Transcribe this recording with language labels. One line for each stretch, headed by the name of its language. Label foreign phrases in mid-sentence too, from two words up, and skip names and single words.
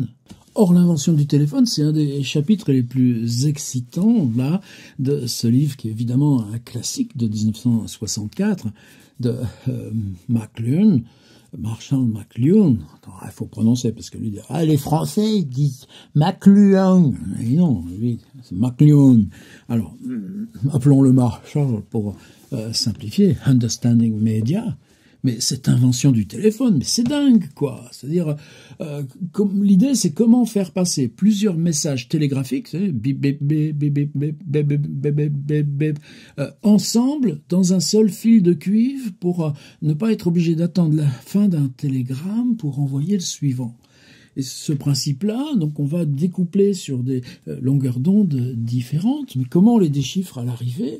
French: Or, l'invention du téléphone, c'est un des chapitres les plus excitants là de ce livre qui est évidemment un classique de 1964 de McLuhan, Marshall McLuhan, il faut prononcer parce que lui dit les Français ils disent McLuhan, mais non, lui c'est McLuhan. Alors appelons-le Marshall pour simplifier, Understanding Media. Mais cette invention du téléphone, mais c'est dingue, quoi. C'est-à-dire, l'idée, c'est comment faire passer plusieurs messages télégraphiques, bip, bip, bip, bip, bip, bip, bip, bip, bip, bip, bip, ensemble dans un seul fil de cuivre pour ne pas être obligé d'attendre la fin d'un télégramme pour envoyer le suivant. Et ce principe-là, donc on va découpler sur des longueurs d'onde différentes, mais comment on les déchiffre à l'arrivée ?